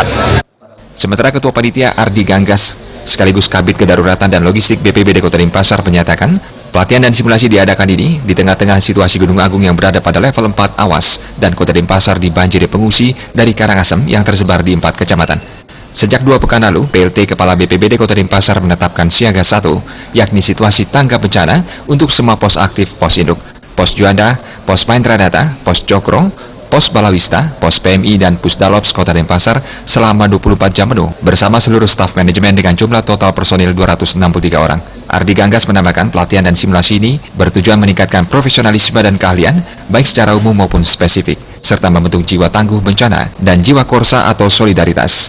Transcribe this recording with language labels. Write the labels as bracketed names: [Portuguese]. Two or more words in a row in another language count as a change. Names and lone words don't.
[Indonesian] Sementara Ketua Panitia Ardi Ganggas sekaligus Kabid Kedaruratan dan Logistik BPBD Kota Denpasar menyatakan pelatihan dan simulasi diadakan ini di tengah-tengah situasi Gunung Agung yang berada pada level 4 awas dan Kota Denpasar dibanjiri pengungsi dari Karangasem yang tersebar di 4 kecamatan. Sejak 2 pekan lalu, PLT Kepala BPBD Kota Denpasar menetapkan siaga 1, yakni situasi tanggap bencana untuk semua pos aktif pos induk, pos Juanda, pos Mahendra Data, pos Cokro, pos Balawista, pos PMI dan Pusdalops Kota Denpasar selama 24 jam penuh bersama seluruh staf manajemen dengan jumlah total personil 263 orang. Ardi Ganggas menambahkan pelatihan dan simulasi ini bertujuan meningkatkan profesionalisme dan keahlian baik secara umum maupun spesifik, serta membentuk jiwa tangguh bencana dan jiwa korsa atau solidaritas.